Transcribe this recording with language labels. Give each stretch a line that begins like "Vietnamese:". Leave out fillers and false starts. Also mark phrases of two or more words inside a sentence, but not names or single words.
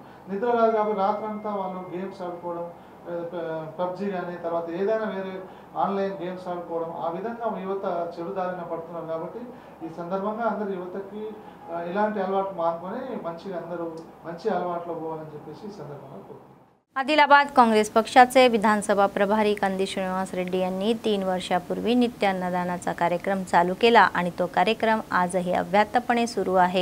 Telugu: నిద్ర రాదు కాబట్టి రాత్రంతా వాళ్ళు గేమ్స్ ఆడుకోవడం, పబ్జీ కానీ తర్వాత ఏదైనా వేరే
English: online games
Telugu: ఆడుకోవడం, ఆ విధంగా యువత చెడుదారిన పడుతున్నారు. కాబట్టి ఈ సందర్భంగా అందరు యువతకి ఇలాంటి అలవాటు మానుకొని మంచిగా అందరూ మంచి అలవాట్లో పోవాలని చెప్పేసి ఈ संदर्भात कोरुతున్నాను.
Marathi: आदिलाबाद काँग्रेस पक्षाचे विधानसभा प्रभारी कंदी श्रीनिवास रेड्डी यांनी 3 वर्षापूर्वी नित्य अन्नदानाचा कार्यक्रम चालू केला आणि तो कार्यक्रम आजही अव्याहतपणे सुरू आहे.